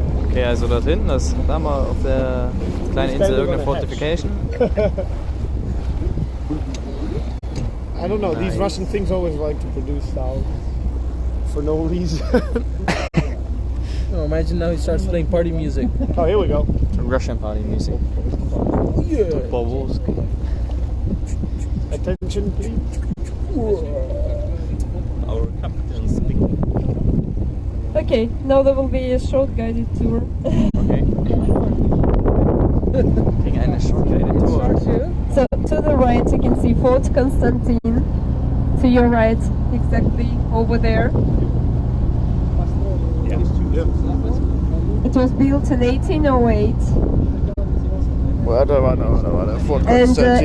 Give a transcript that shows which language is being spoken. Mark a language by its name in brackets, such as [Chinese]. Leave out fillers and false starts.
[German] Okay, also dort hinten, da haben wir auf der kleinen Insel irgendeine Fortification. [English] I don't know, these Russian things always like to produce sound for no reason. Oh, imagine now he starts playing party music. Oh, here we go. Russian party music. Yeah. Bobovsky. Attention, please. Our captain speaking. Okay, now there will be a short guided tour. Okay. [German] Kriegen eine short-guided Tour. [English] So to the right you can see Fort Constantine. To your right, exactly over there. It was built in 1808. [German] Warte. Fort [English] And Constantine